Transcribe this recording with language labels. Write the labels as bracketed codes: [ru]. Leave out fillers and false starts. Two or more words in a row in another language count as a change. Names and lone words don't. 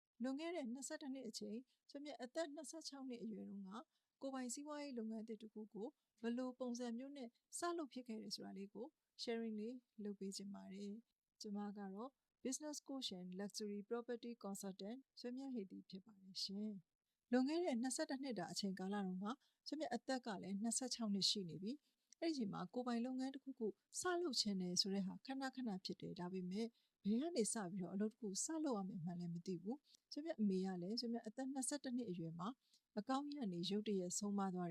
[my] လွန်ခဲ့တဲ့22နှစ်အချိန်ကျွန်မအသက်26နှစ်အရွယ်တုန်းကကိုပိုင်စီးပွားရေးလုပ်ငန်းတစ်ခုကိုဘယ်လိုပုံစံမျိုးနဲ့စလုပ်ဖြစ်ခဲ့တယ်ဆိုတာလေးကို sharing လေးလုပ်ပေးခြင်းပါတယ်ကျွန်မကတော့ [en] business coach and luxury property consultant [my] ဆွေမြတ်ဟေတီဖြစ်ပါတယ်ရှင်လွန်ခဲ့တဲ့22နှစ်တာအချိန်ကာလတုန်းကကျွန်မအသက်ကလည်း26နှစ် ရှိနေပြီအဲ့ဒီချိန်မှာကိုပိုင်လုပ်ငန်းတစ်ခုခုစလုပ်ခြင်းတယ်ဆိုတဲ့ဟာခဏဖြစ်တယ်ဒါပေမဲ့ဘယ်ကနေစပြီးတော့အလုပ်တစ်ခုစလုပ်ရမယ်မှန်းလည်းမသိဘူးကျွန်မအမေကလည်းကျွန်မအသက်22နှစ်အရွယ်မှာအကောင်းကြီးကနေရုတ်တရက်ဆုံးမသွား